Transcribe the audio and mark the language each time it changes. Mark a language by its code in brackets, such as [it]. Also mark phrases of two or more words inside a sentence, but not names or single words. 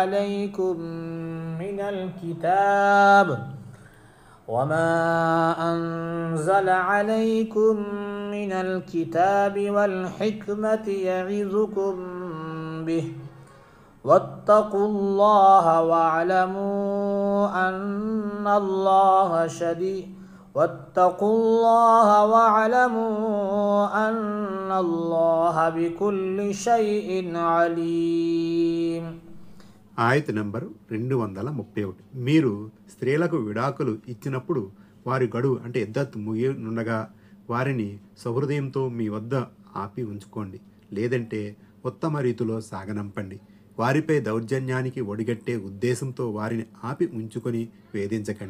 [ar] عليكم من الكتاب والحكمة يعظكم به واتقوا الله واعلموا أن الله بكل شيء عليم. [te] ఆయత్ నంబరు 231. మీరు స్త్రీలకు విడాకులు ఇచ్చినప్పుడు వారి గడువు అంటే ఇద్దత్ ముగియనుండగా వారిని సహృదయంతో మీ వద్ద ఆపి ఉంచుకోండి. లేదంటే ఉత్తమ రీతిలో సాగనంపండి. వారిపై దౌర్జన్యానికి ఒడిగట్టే ఉద్దేశంతో వారిని ఆపి ఉంచుకొని వేధించకండి.